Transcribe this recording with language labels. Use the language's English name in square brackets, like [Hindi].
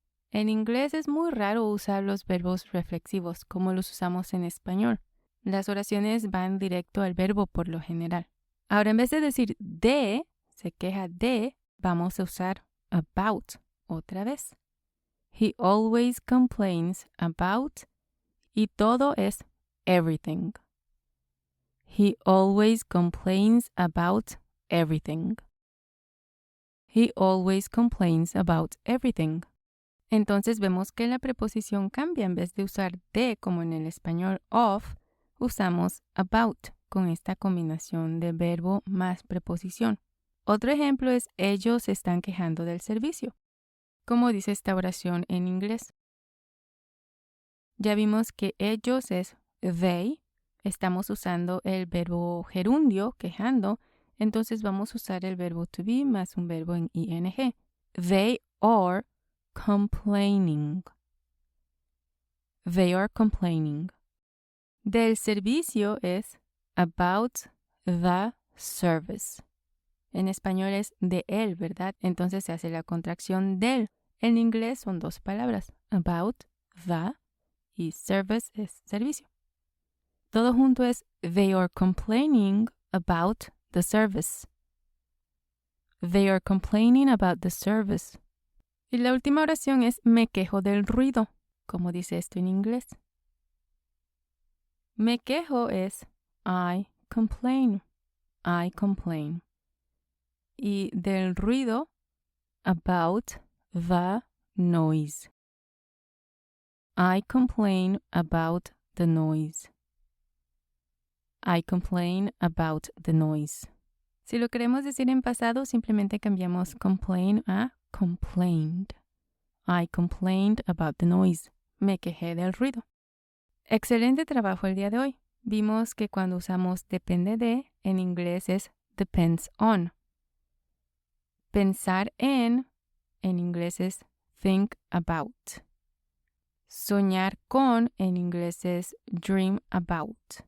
[Spanish] En inglés es muy raro usar los verbos reflexivos como los usamos en español. Las oraciones van directo al verbo por lo general. Ahora, en vez de decir de, se queja de, vamos a usar about otra vez. [English] He always complains about [Spanish] y todo es [English] everything. He always complains about everything. He always complains about everything. [Spanish] Entonces vemos que la preposición cambia. En vez de usar de como en el español of, usamos about con esta combinación de verbo más preposición. Otro ejemplo es ellos se están quejando del servicio. ¿Cómo dice esta oración en inglés? Ya vimos que ellos es they. Estamos usando el verbo gerundio, quejando. Entonces vamos a usar el verbo to be más un verbo en ing. [English] They are complaining. They are complaining. [Spanish] Del servicio es [English] about the service. [Spanish] En español es de él, ¿verdad? Entonces se hace la contracción del. En inglés son dos palabras, about, the, y service es servicio. Todo junto es [English] they are complaining about the service. They are complaining about the service. [Spanish] Y la última oración es me quejo del ruido. ¿Cómo dice esto en inglés? Me quejo es [English] I complain. I complain. [Spanish] Y del ruido, [English] about the noise. I complain about the noise. I complain about the noise. [Spanish] Si lo queremos decir en pasado, simplemente cambiamos complain a complained. [English] I complained about the noise. [Spanish] Me quejé del ruido. Excelente trabajo el día de hoy. Vimos que cuando usamos depende de, en inglés es [English] depends on. [Spanish] Pensar en inglés es [English] think about. [Spanish] Soñar con, en inglés es [English] dream about.